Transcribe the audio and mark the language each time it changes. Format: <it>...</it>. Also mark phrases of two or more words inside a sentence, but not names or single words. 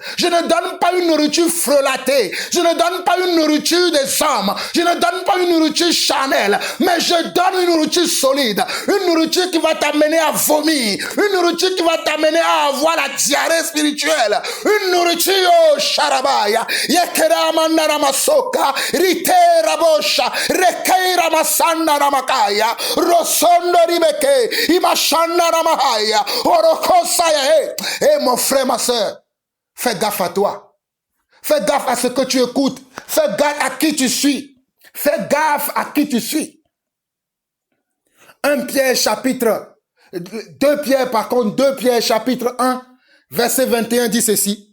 <fr>Je ne donne pas une nourriture frelatée. Je ne donne pas une nourriture des hommes. Je ne donne pas une nourriture charnelle, mais je donne une nourriture solide, une nourriture qui va t'amener à vomir, une nourriture qui va t'amener à avoir la diarrhée spirituelle, une nourriture, oh, sharabaya, yekerama naramasoka, ritera bosha, rekeira masanda namakaya, rosondo ribeke, imashanda namahaya, orokosaya, mon frère, ma soeur, fais gaffe à toi, fais gaffe à ce que tu écoutes, fais gaffe à qui tu suis. Fais gaffe à qui tu suis. 2 Pierre chapitre 1, verset 21 dit ceci.</fr>